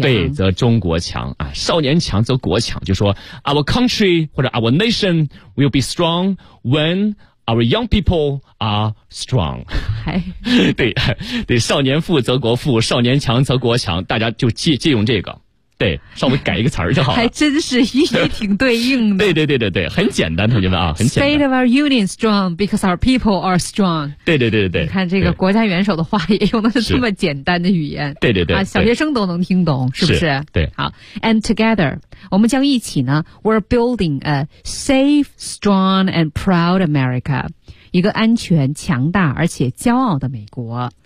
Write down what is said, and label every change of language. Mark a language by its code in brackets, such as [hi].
[zh] 对，则中国强啊，“少年强则国强”，就说 [en] “our country [zh] 或者 [en] our nation will be strong when our young people are strong”。 [zh] 哎，对对，“少年富则国富，少年强则国强”，大家就借用这个，对，稍微改一个词儿就好了。还真是也挺对应的。对对对对对，很简单，同学们啊，很简单。 [en] State of our union strong because our people are strong。 [zh] 对对对对对，你看这个国家元首的话也用的是这么简单的语言。对对对，啊，小学生都能听懂，是不是？是对。好 ， [en] and together， [zh] 我们将一起呢 ， [en] we're building a safe, strong, and proud America， [zh] 一个安全、强大而且骄傲的美国。